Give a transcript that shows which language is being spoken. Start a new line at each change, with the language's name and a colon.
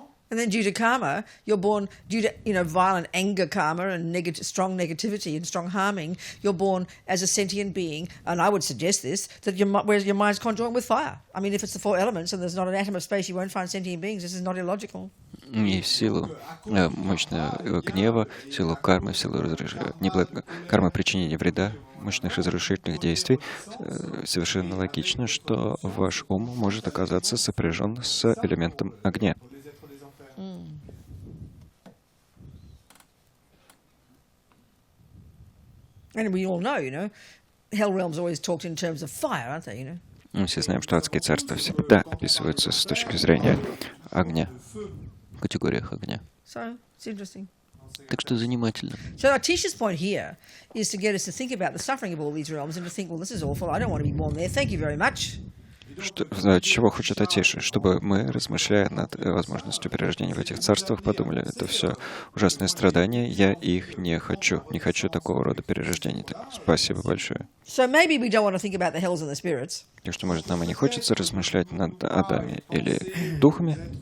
English: And then due to karma, you're born due to violent anger karma and strong negativity and strong harming. You're born as a sentient being, and I would suggest this that whereas your mind's conjoined with fire. I mean, if it's the four elements and there's not an atom of space, you won't find sentient beings. This is not illogical.
Russian: И в силу мощного гнева, в силу кармы, в силу кармы причинения вреда, мощных разрушительных действий, совершенно логично, что ваш ум может оказаться сопряжен с элементом огня.
English: And we all know, hell realms are always talked in terms of fire, aren't they,
Russian: Мы все знаем, что адские царства всегда описываются с точки зрения огня, в категориях огня.
English: So, it's interesting.
Russian: Так что занимательно.
English: So our teacher's point here is to get us to think about the suffering of all these realms and to think, well, this is awful, I don't want to be born there, thank you very much.
Russian: Чего хочет Атиша? Чтобы мы, размышляя над возможностью перерождения в этих царствах, подумали, это все ужасные страдания, я их не хочу такого рода перерождений. Так, спасибо большое.
English: So maybe we don't want to think about the hells and the spirits.
Russian: Так что, может, нам и не хочется размышлять над адами или духами,